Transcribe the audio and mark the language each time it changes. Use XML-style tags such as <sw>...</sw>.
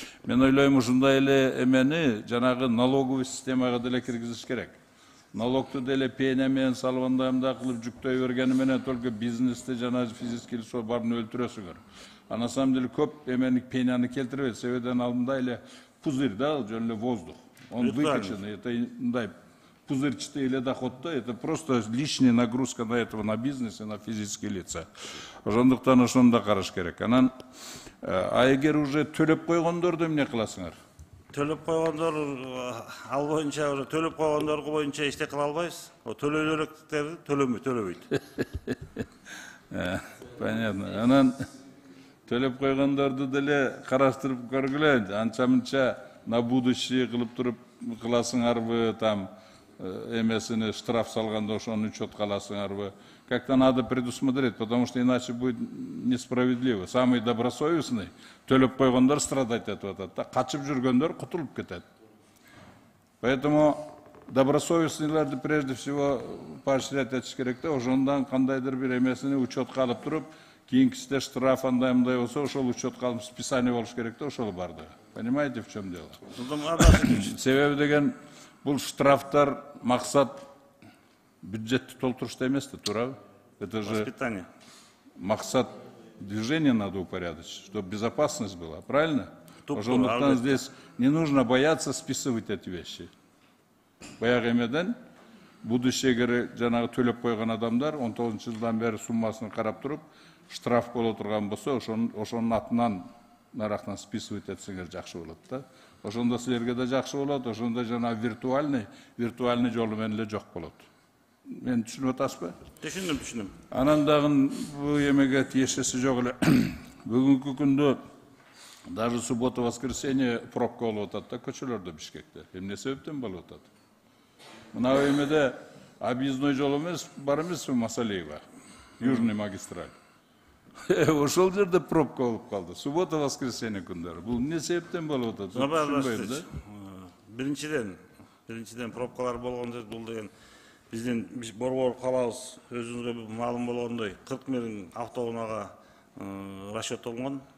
<ky>Мен ойлойм, ушундай эле эмени жанагы налоговый системага деле киргизиш керек. Налогту деле пеня менен салып андай кылып жүктөй бергени менен только бизнести жана физический лицо барын өлтүрөсүңөр.</ky> <ru>А на самом деле</ru> <ky>көп эмени пеняны келтирбейт. Себебен алдында эле пузырь, да, жөн эле воздух.</ky> <ru>Он выкачан, это мындай пузырчатый или дохода, это просто лишняя нагрузка на этого, на бизнес и на физические лица.</ru> <ky>Ошондуктан ошондо караш керек. Анан, эгер уже төлөп койгондорду эмне кыласыңар? Төлөп койгондор ал боюнча уже төлөп койгондор боюнча эчтеке кыла албайбыз. Төлөй электерди төлөбөйт. Понятно. Анан төлөп койгондорду деле караштырып көргүлө. Анча-мынча на будущее кылып туруп кыласыңарбы, там эмесini штраф салганда ошону учетко аласыңарбы.</ky> <ru>Как-то надо предусмотреть, потому что иначе будет несправедливо.</ru> <ky>Самый добросовестный төлөп койгондор страдать этип атат да, качып жүргөндөр кутулуп кетет. Поэтому добросовестныйларды прежде всего поощрять этиш керек да, ошондон кандайдыр бир эмесini учетко алып туруп, кийинкисинде штраф андай болсо, ошол учетко алып списание болуш керек да, ошол барды.</ky> <ru>Понимаете, в чем дело?</ru> <ky>Себеби деген бул штрафтар максат бюджетти толтурушта эмес да, туурабы?</ky> <ru>Это же Воспитание. Максат движения надо упорядочить, чтобы безопасность была, правильно? Ошондуктан здесь не нужно бояться списывать эти вещи.</ru> <ky>Баягы эмеден будущее жанагы төлөп койгон адамдар 19 жылдан бери суммасын карап туруп, штраф боло турган болсо, ошонун атынан нарактан списывать этсеңер жакшы болот да. Ошондо силерге да жакшы болот, ошондо жана виртуальный жолу менен эле жок болот. Мен түшүнүп атасызбы? Түшүндүм. Анан дагы бул эмеге тиешеси жок эле. Бүгүнкү күндө даже суббота, воскресенье пробка болуп атат да көчөлөрдө Бишкекте. Эмне себептен болуп атат? Мына эмеде объездной жол эмес, бар эмеспи Масалиева, Южный магистраль. Ошол жерде пробка болуп калды. Суббота, воскресенье күндөрү. Бул эмне себептен болуп атат? Түшүнбөйм да. Биринчиден пробкалар болгон жер бул деген биздин Борбор калабыз өзүңүзгө маалым болгондой 40 миң автоунаага расчеттолгон.</ky>